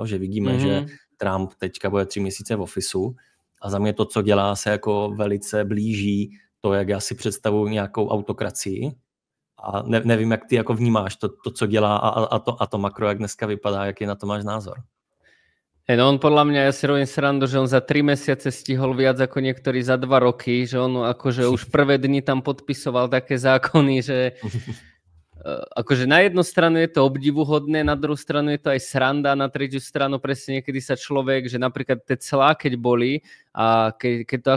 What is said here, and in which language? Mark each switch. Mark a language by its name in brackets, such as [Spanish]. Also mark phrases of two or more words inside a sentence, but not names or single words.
[Czech] Že vidíme, že Trump teďka bude 3 měsíce v ofisu a za mě to, co dělá, se jako velice blíží to, jak já si představuji nějakou autokracii a nevím, jak ty jako vnímáš to, co dělá a to makro, jak dneska vypadá, jaký na to máš názor? [Slovak] No on podľa mňa, ja si robím srandu, že on za 3 mesiace stihol viac ako niektorí za 2 roky, že on akože už prvé dni tam podpisoval také zákony, že akože na jednu stranu je to obdivuhodné, na druhú stranu je to aj sranda, na tretiu stranu presne niekedy sa človek, že napríklad tie clá, keď boli a keď to